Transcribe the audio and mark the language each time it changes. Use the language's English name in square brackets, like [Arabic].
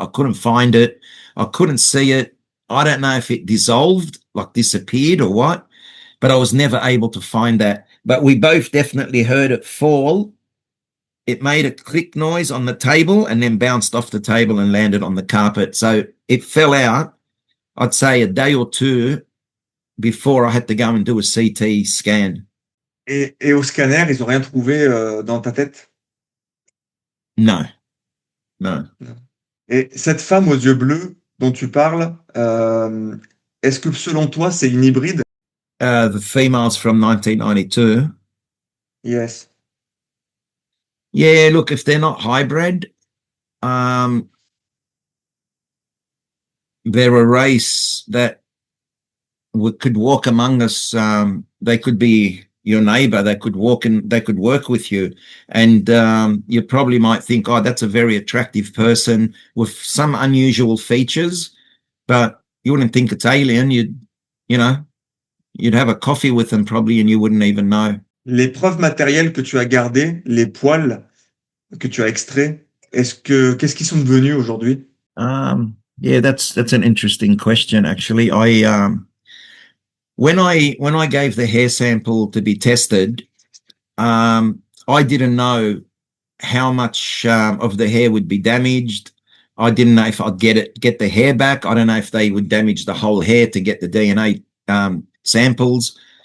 [English] I couldn't find it. I couldn't see it. I don't know if it dissolved, like disappeared or what, but I was never able to find that. But we both definitely heard it fall. It made a click noise on the table and then bounced off the table and landed on the carpet. So it fell out, I'd say, a day or two before I had to go and do a CT scan. [French] Et au scanner, ils ont rien trouvé dans ta tête? [English] No. No. [French] Et cette femme aux yeux bleus dont tu parles, est-ce que selon toi, c'est une hybride? [English] The females from 1992. Yes. Yeah, look, if they're not hybrid, they're a race that could walk among us. They could be your neighbor. They could work with you, and you probably might think, oh, that's a very attractive person with some unusual features, but you wouldn't think it's alien. You'd have a coffee with them probably and you wouldn't even know. [French] Les preuves matérielles que tu as gardées, les poils que tu as extraits, qu'est-ce qu'ils sont devenus aujourd'hui? [English] Yeah, that's an interesting question, actually. When I gave the hair sample to be tested, I didn't know how much of the hair would be damaged. I didn't know if I'd get the hair back. I don't know if they would damage the whole hair to get the DNA samples.